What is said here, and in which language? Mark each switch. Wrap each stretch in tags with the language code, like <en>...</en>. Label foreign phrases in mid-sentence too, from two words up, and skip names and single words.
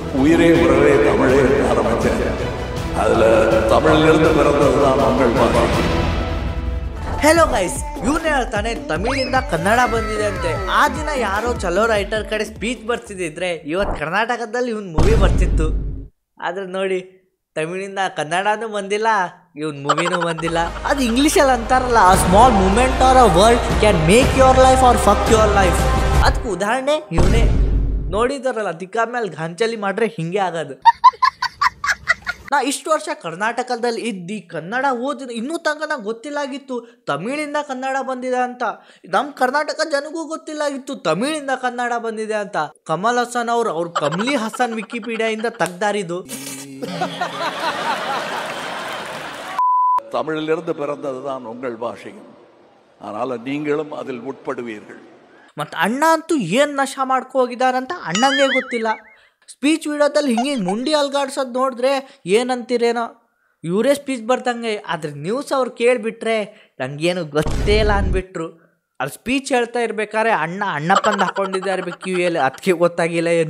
<ta>உயிரே உறவே தமிழே ஆரம்பிச்சேன். அதில் தமிழிலிருந்து பிறந்தது தான் உங்கள் பாஷை.</ta> <en>hello guys,</en> <kn>ಇವನು ಹೇಳ್ತಾನೆ ತಮಿಳಿಂದ ಕನ್ನಡ ಬಂದಿದೆ ಅಂತೆ. ಆ ದಿನ ಯಾರೋ ಚಲೋ ರೈಟರ್ ಕಡೆ ಸ್ಪೀಚ್ ಬರ್ತಿದ್ದಿದ್ರೆ ಇವತ್ತು ಕರ್ನಾಟಕದಲ್ಲಿ ಇವನ್ ಮೂವಿ ಬರ್ತಿತ್ತು. ಆದ್ರೆ ನೋಡಿ, ತಮಿಳಿಂದ ಕನ್ನಡನೂ ಬಂದಿಲ್ಲ, ಇವನ್ ಮೂವಿನೂ ಬಂದಿಲ್ಲ. ಅದು ಇಂಗ್ಲೀಷಲ್ಲಿ ಅಂತಾರಲ್ಲ,</kn> <en>a small moment or a word can make your life or fuck your life.</en> <kn>ಅದಕ್ಕೆ ಉದಾಹರಣೆ ಇವನೇ. ನೋಡಿದಾರಲ್ಲ, ತಿಕ್ಕ ಮೇಲೆ ಘಾಂಚಲಿ ಮಾಡ್ರೆ ಹಿಂಗೆ ಆಗೋದು. ನಾ ಇಷ್ಟು ವರ್ಷ ಕರ್ನಾಟಕದಲ್ಲಿ ಇದ್ದು ಕನ್ನಡ ಓದಿದ ಇನ್ನೂ ತನಕ ನಂಗೆ ಗೊತ್ತಿಲ್ಲಾಗಿತ್ತು ತಮಿಳಿಂದ ಕನ್ನಡ ಬಂದಿದೆ ಅಂತ. ನಮ್ಮ ಕರ್ನಾಟಕ ಜನಗೂ ಗೊತ್ತಿಲ್ಲಾಗಿತ್ತು ತಮಿಳಿಂದ ಕನ್ನಡ ಬಂದಿದೆ ಅಂತ. ಕಮಲ್ ಹಸನ್ ಅವ್ರು ಕಮಲಿ ಹಸನ್ ವಿಕಿಪೀಡಿಯಾದಿಂದ ತೆಗ್ದಾರಿದು.</kn> <ta>தமிழிலிருந்து பிறந்தது தான் உங்கள் பாஷையும், ஆனால் நீங்களும் அதில் உட்படுவீர்கள்.</ta> <kn>ಮತ್ತು ಅಣ್ಣ ಅಂತೂ ಏನು ನಶ ಮಾಡ್ಕೊ ಹೋಗಿದಾರಂತ ಅಣ್ಣಂಗೆ ಗೊತ್ತಿಲ್ಲ. ಸ್ಪೀಚ್ ವಿಡಿಯೋದಲ್ಲಿ ಹಿಂಗೆ ಮುಂಡಿ ಅಲ್ಗಾಡ್ಸೋದು ನೋಡಿದ್ರೆ ಏನಂತೀರೇನೋ, ಇವರೇ ಸ್ಪೀಚ್ ಬರ್ದಂಗೆ. ಆದರೆ ನ್ಯೂಸ್ ಅವ್ರು ಕೇಳಿಬಿಟ್ರೆ ನನಗೇನು ಗೊತ್ತೇ ಇಲ್ಲ ಅಂದ್ಬಿಟ್ರು. ಅಲ್ಲಿ ಸ್ಪೀಚ್ ಹೇಳ್ತಾ ಇರ್ಬೇಕಾದ್ರೆ ಅಣ್ಣಪ್ಪಂದು ಹಾಕೊಂಡಿದ್ದೆ ಇರ್ಬೇಕು ಕಿವಿಯಲ್ಲಿ, ಅದಕ್ಕೆ ಗೊತ್ತಾಗಿಲ್ಲ ಏನು.</kn>